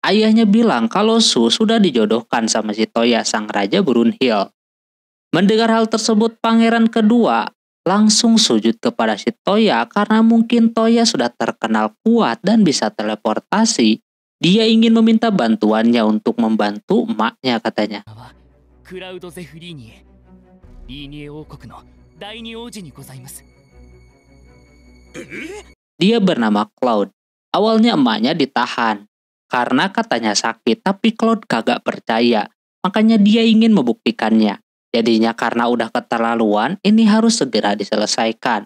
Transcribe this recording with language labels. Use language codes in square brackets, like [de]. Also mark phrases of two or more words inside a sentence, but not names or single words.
[id] Ayahnya bilang kalau Su sudah dijodohkan sama si Toya sang raja Brunhild. Mendengar hal tersebut, pangeran kedua langsung sujud kepada si Toya karena mungkin Toya sudah terkenal kuat dan bisa teleportasi. Dia ingin meminta bantuannya untuk membantu emaknya katanya. [ja] クラウドゼフリーニエ、リーニエ王国の第二王子にございます。 [id] Dia bernama Cloud. Awalnya emaknya ditahan karena katanya sakit, tapi Cloud kagak percaya. Makanya dia ingin membuktikannya. Jadinya karena udah keterlaluan, ini harus segera diselesaikan.